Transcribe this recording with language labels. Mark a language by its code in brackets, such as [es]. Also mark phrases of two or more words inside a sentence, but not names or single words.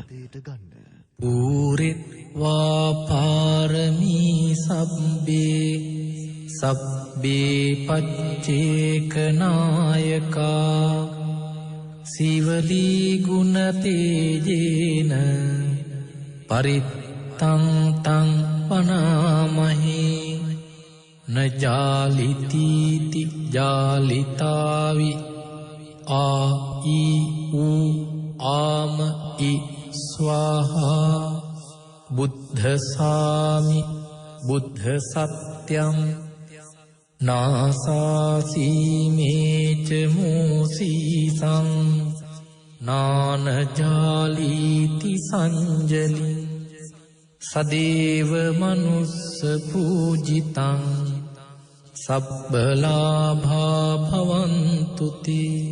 [pi] ඌරිත්වා පාරමී සබ්බේ පච්චේක නායකා සීවලී ගුණ තේජේන පරිත්තං තං වනාමහි නජාලිතීති ජාලිතාවි ආයි ඌ ආම ඉ ස්වාහා බුද්ධසාමි බුද්ධ සත්‍යං නාසාසීමේච මූසීසං නානජාලීති සංජලි සදේව මනුස්ස පූජිතං සබ්බලාභා භවන්තුති